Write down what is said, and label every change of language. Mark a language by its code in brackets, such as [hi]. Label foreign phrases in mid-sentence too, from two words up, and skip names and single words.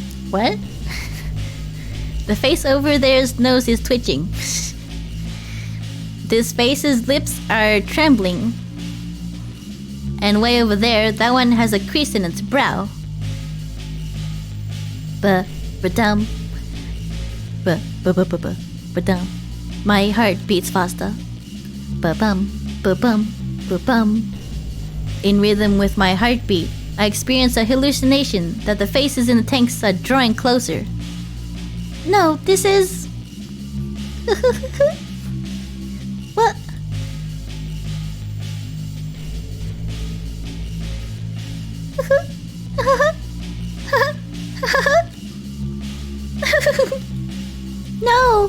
[en] What? The face over there's nose is twitching. This face's lips are trembling. And way over there, that one has a crease in its brow. Ba-dum. Ba-ba-ba-ba-ba-dum. My heart beats faster. Ba-bum, ba-bum, ba-bum. In rhythm with my heartbeat, I experience a hallucination that the faces in the tanks are drawing closer. No, this is... What? No!